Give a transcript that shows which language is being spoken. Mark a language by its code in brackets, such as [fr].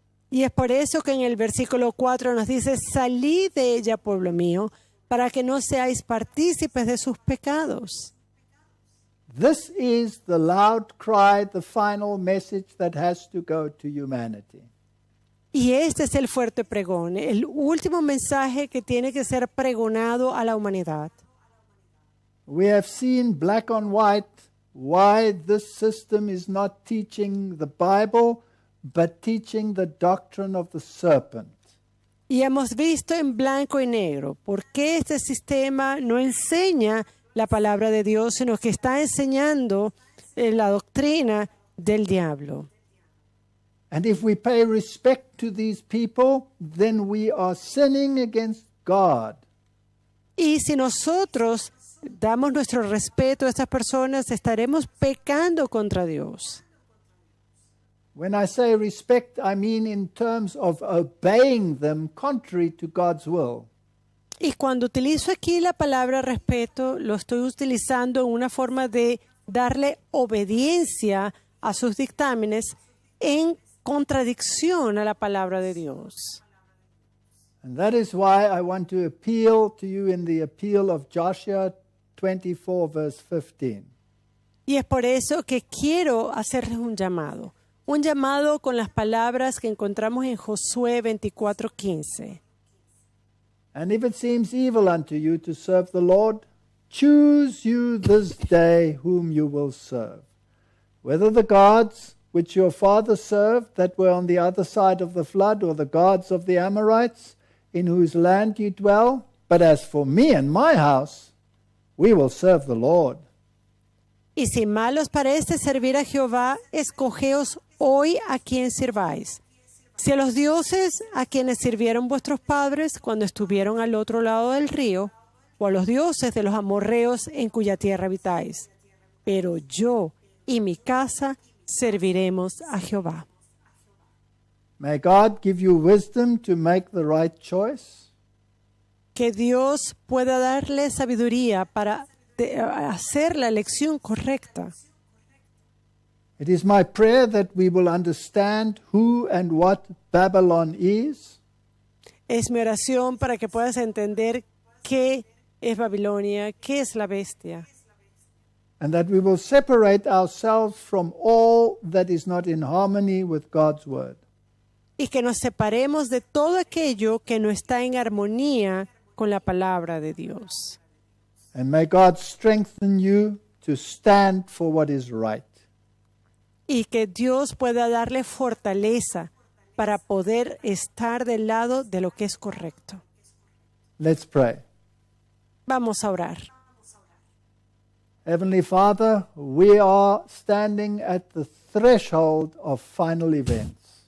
[es] Y es por eso que en el versículo 4 nos dice, salid de ella, pueblo mío, para que no seáis partícipes de sus pecados. [en] This is the loud cry, the final message that has to go to humanity. [es] Y este es el fuerte pregón, el último mensaje que tiene que ser pregonado a la humanidad. [en] We have seen black on white why this system is not teaching the Bible, but teaching the doctrine of the serpent. [es] Y hemos visto en blanco y negro por qué este sistema no enseña la palabra de Dios, sino que está enseñando la doctrina del diablo. [en] And if we pay respect to these people, then we are sinning against God. [es] Y si nosotros damos nuestro respeto a estas personas, estaremos pecando contra Dios. [en] When I say respect, I mean in terms of obeying them contrary to God's will. [es] Y cuando utilizo aquí la palabra respeto, lo estoy utilizando en una forma de darle obediencia a sus dictámenes en contradicción a la palabra de Dios. [en] And that is why I want to appeal to you in the appeal of Joshua 24, verse 15. [es] Y es por eso que quiero hacerles un llamado con las palabras que encontramos en Josué 24:15. [en] And if it seems evil unto you to serve the Lord, choose you this day whom you will serve, whether the gods which your fathers served that were on the other side of the flood, or the gods of the Amorites, in whose land you dwell. But as for me and my house, we will serve the Lord. [es] Y si mal os parece servir a Jehová, escogeos hoy a quien sirváis. Si a los dioses a quienes sirvieron vuestros padres cuando estuvieron al otro lado del río, o a los dioses de los amorreos en cuya tierra habitáis. Pero yo y mi casa serviremos a Jehová. [en] May God give you wisdom to make the right choice. [es] Que Dios pueda darle sabiduría para hacer la elección correcta. [en] It is my prayer that we will understand who and what Babylon is. [es] Es mi oración para que puedas entender qué es Babilonia, qué es la bestia. [en] And that we will separate ourselves from all that is not in harmony with God's word. [es] Y que nos separemos de todo aquello que no está en armonía con la palabra de Dios. [en] And may God strengthen you to stand for what is right. [es] Y que Dios pueda darle fortaleza para poder estar del lado de lo que es correcto. [en] Let's pray. [es] Vamos a orar. [en] Heavenly Father, we are standing at the threshold of final events.